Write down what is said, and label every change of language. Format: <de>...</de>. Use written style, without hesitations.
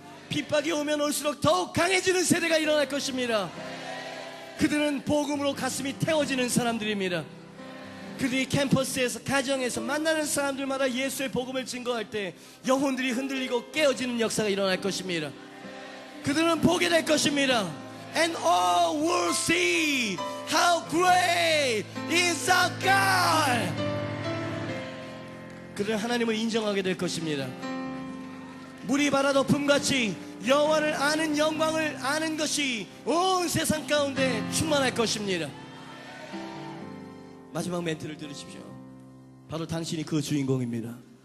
<ko>핍박이 오면 올수록 더욱 강해지는 세대가 일어날 것입니다. 그들은 복음으로 가슴이 태워지는 사람들입니다. 그들이 캠퍼스에서, 가정에서 만나는 사람들마다 예수의 복음을 증거할 때 영혼들이 흔들리고 깨어지는 역사가 일어날 것입니다. 그들은 보게 될 것입니다.</ko> <en>And all will see how great is our God.</en> <ko>그들은 하나님을 인정하게 될 것입니다. 물이 바다 덮음같이 여호와를 아는 영광을 아는 것이 온 세상 가운데 충만할 것입니다. 마지막 멘트를 들으십시오. 바로 당신이 그 주인공입니다.</ko>